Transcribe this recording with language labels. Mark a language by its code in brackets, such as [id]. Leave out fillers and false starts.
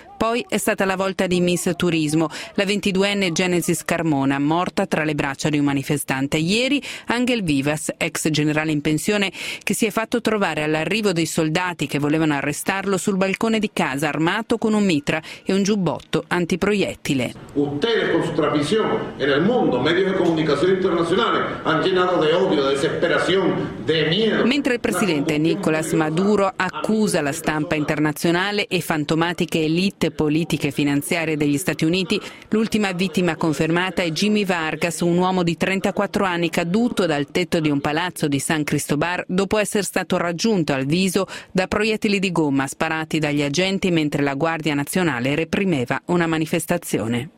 [it] Poi è stata la volta di Miss Turismo, la 22enne Genesis Carmona, morta tra le braccia di un manifestante. Ieri Angel Vivas, ex generale in pensione, che si è fatto trovare all'arrivo dei soldati che volevano arrestarlo sul balcone di casa, armato con un mitra e un giubbotto antiproiettile. [es] Ustedes con su transmisión en el mundo, medios de comunicación internacionales, han llenado de odio, de desesperación, de miedo. [it] Mentre il presidente Nicolás Maduro accusa la stampa internazionale e fantomatiche elite politiche e finanziarie degli Stati Uniti, l'ultima vittima confermata è Jimmy Vargas, un uomo di 34 anni caduto dal tetto di un palazzo di San Cristobal dopo essere stato raggiunto al viso da proiettili di gomma sparati dagli agenti mentre la Guardia Nazionale reprimeva una manifestazione.